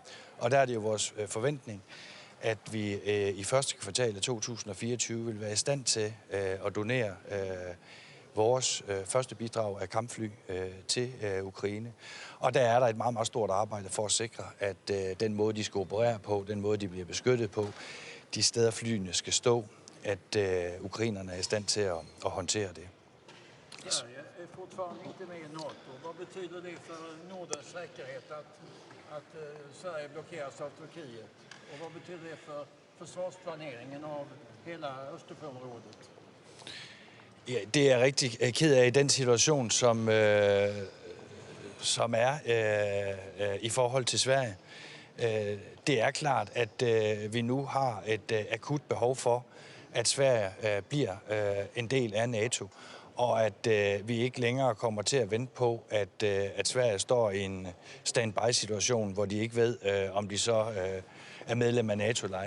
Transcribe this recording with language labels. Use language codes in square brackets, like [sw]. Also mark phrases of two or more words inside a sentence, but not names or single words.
[da] Og der er det jo vores forventning, at vi i første kvartal af 2024 vil være i stand til at donere vores første bidrag af kampfly til Ukraine. Og der er der et meget, meget stort arbejde for at sikre, at den måde, de skal operere på, den måde, de bliver beskyttet på, de steder flyene skal stå, at ukrainerne er i stand til at håndtere det. [sv] Sverige är fortfarande inte med i NATO. Vad betyder det för Nordens säkerhet att Sverige blockeras av Turkiet? Och vad betyder det för försvarsplaneringen av hela Østersøområdet? [da] Ja, det er jeg rigtig ked af i den situation, som er i forhold til Sverige. Det er klart, at vi nu har et akut behov for, at Sverige bliver en del af NATO, og at vi ikke længere kommer til at vente på, at Sverige står i en standby-situation, hvor de ikke ved, om de så er medlem af NATO eller ej.